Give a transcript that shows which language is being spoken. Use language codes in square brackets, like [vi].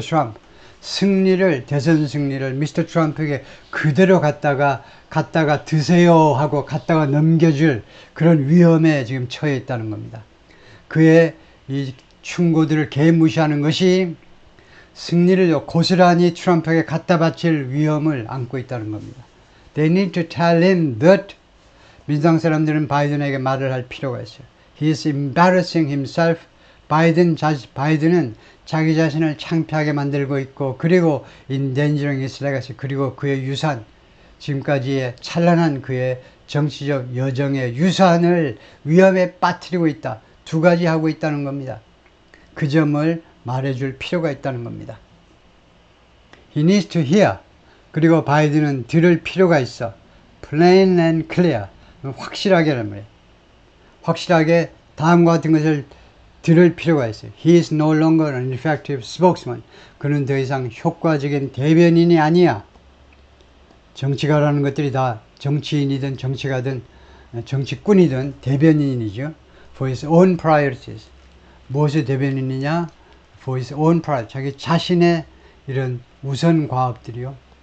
[ko] Trump 대선 승리를 미스터 트럼프에게 그대로 갖다가 드세요 하고 갖다가 넘겨줄 그런 위험에 지금 처해 있다는 겁니다. 그의 이 충고들을 개무시하는 것이 승리를 고스란히 트럼프에게 갖다 바칠 위험을 안고 있다는 겁니다. [en] They need to tell him that [ko] 민주당 사람들은 바이든에게 말을 할 필요가 있어요. [en] He is embarrassing himself [ko] 바이든은 자기 자신을 창피하게 만들고 있고, 그리고 [en] endangering his legacy, [ko] 그리고 그의 유산, 지금까지의 찬란한 그의 정치적 여정의 유산을 위험에 빠뜨리고 있다. 두 가지 하고 있다는 겁니다. 그 점을 말해줄 필요가 있다는 겁니다. [en] He needs to hear. [ko] 그리고 바이든은 들을 필요가 있어. [en] Plain and clear. [ko] 확실하게란 말이에요. 확실하게 다음과 같은 것을 들을 필요가 있어요. [en] He is no longer an effective spokesman. [ko] 그는 더 이상 효과적인 대변인이 아니야. 정치가라는 것들이 다 정치인이든 정치가든 정치꾼이든 대변인이죠. [en] For his own priorities. [ko] 무엇의 대변인이냐? [en] For his own priorities. [ko] 자기 자신의 이런 우선 과업들이요.